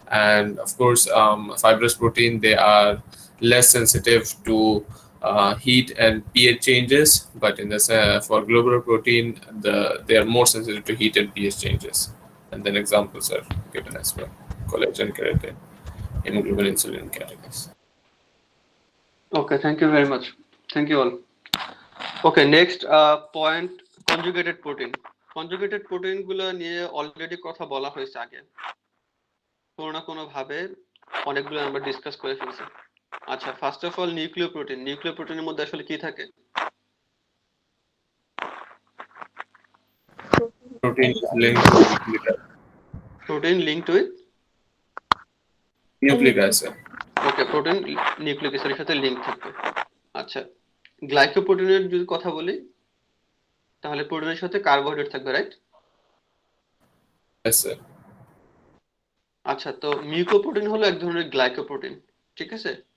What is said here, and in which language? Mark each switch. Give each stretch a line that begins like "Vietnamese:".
English: And of course, fibrous protein, they are less sensitive to heat and pH changes, but in this for globular protein, they are more sensitive to heat and pH changes. And then examples are given as well: collagen, keratin, hemoglobin, insulin, catalase. Okay, thank you very much. Thank you all. Okay, next point, conjugated protein.
Bangla: Conjugated protein গুলো নিয়ে already কথা বলা হয়েছে আগে, কোনো না কোনো ভাবে অনেকগুলো আমরা ডিসকাস করে ফেলছি। আচ্ছা,
English: first of all
Bangla: নিউক্লিয় প্রোটিন। নিউক্লিয় প্রোটিনের মধ্যে আসলে কি থাকে?
English: Protein is linked to nucleic acid. Protein linked with Nucleic acid.
Bangla: Okay, protein nucleic অ্যাসিডের সাথে লিঙ্ক থাকবে। আচ্ছা, গ্লাইকোপ্রোটিনের যদি কথা বলি, তাহলে প্রোটিনের সাথে কার্বোহাইড্রেট থাকবে, রাইট?
English: Yes, sir.
Bangla: আচ্ছা, তো মিউকোপ্রোটিন হলো এক ধরনের গ্লাইকোপ্রোটিন, ঠিক আছে?